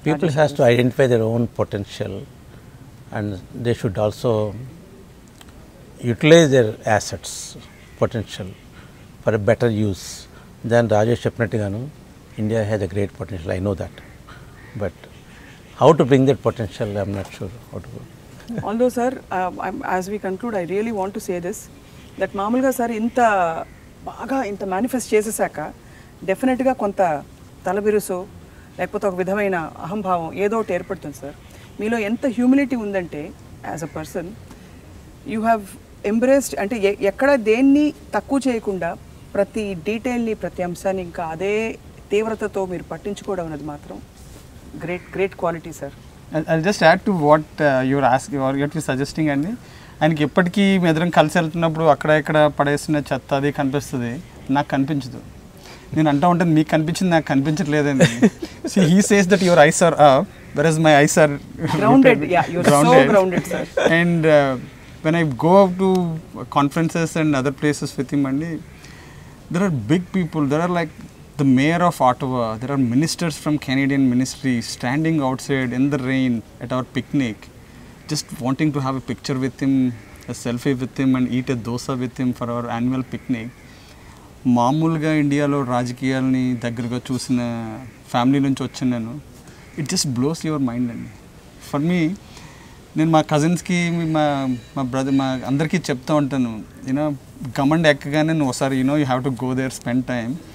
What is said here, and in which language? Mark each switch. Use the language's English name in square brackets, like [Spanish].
[English] People has to identify their own potential, and they should also utilize their assets, potential for a better use. Then Rajesh చెప్పినట్టుగాను India has a great potential, I know that, but how to bring that potential, I'm not sure how to go. Although sir, as we conclude, I really want to say this, that [Telugu] మామూలుగా sir ఇంత manifest చేసేసాక డెఫినెట్గా కొంత తలబిరుసు లేకపోతే ఒక విధమైన అహంభావం ఏదో ఒకటి ఏర్పడుతుంది సార్. మీలో ఎంత హ్యూమిలిటీ ఉందంటే [English] as a person you have embraced, [Telugu] అంటే ఎక్కడ దేన్ని తక్కువ చేయకుండా ప్రతి డీటెయిల్ని, ప్రతి అంశాన్ని ఇంకా అదే తీవ్రతతో మీరు పట్టించుకోవడం అనేది మాత్రం great quality sir. [English] I'll just add to what you're asking or what you're suggesting అండి. [Telugu] ఆయనకి ఎప్పటికీ మీ ఎదురం కలిసి వెళ్తున్నప్పుడు అక్కడ ఇక్కడ పడేసిన చెత్త అది కనిపిస్తుంది, నాకు కనిపించదు. నేను అంటూ ఉంటాను మీకు కనిపించింది నాకు కనిపించట్లేదండి. [English] See he says that your eyes are up whereas my eyes are grounded. Yeah, you're so grounded, sir. And when I go out to conferences and other places with him, and there are big people. There are like the mayor of Ottawa. There are ministers from Canadian ministry standing outside in the rain at our picnic, just wanting to have a picture with him, a selfie with him, and eat a dosa with him for our annual picnic. [Telugu] మామూలుగా ఇండియాలో రాజకీయాలని దగ్గరగా చూసిన family నుంచి వచ్చాను నేను. [English] It just blows your mind అండి. [Telugu] For మీ, నేను మా కజిన్స్కి మా బ్రదర్ మా అందరికీ చెప్తూ ఉంటాను, యూనో గమండ్ ఎక్కగానే నువ్వు ఒకసారి [English] You have to go there, spend time.